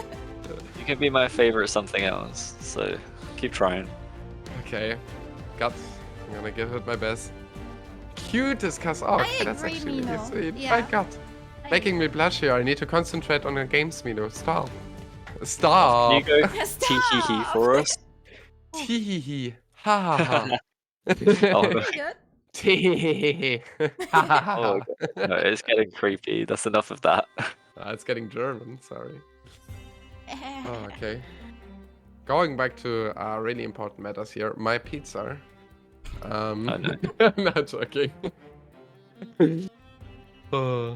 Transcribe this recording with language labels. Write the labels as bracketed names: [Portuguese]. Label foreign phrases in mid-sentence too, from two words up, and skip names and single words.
[English] You can be my favorite something else, so keep trying. Okay, got. I'm gonna give it my best. Cute as Cas. Oh, I okay, that's agree, actually really Mino. sweet. Yeah. I got. Making me blush here. I need to concentrate on the games, Mino. Stop. Stop. Can you go Stop. tee-hee-hee for us? Tee-hee-hee. Ha ha ha. Oh, Good. Tee-hee-hee. Ha ha ha. oh god. No, it's getting creepy. That's enough of that. It's getting German, sorry. Oh, okay. Going back to really important matters here. My pizza. I know. Not joking. Oh.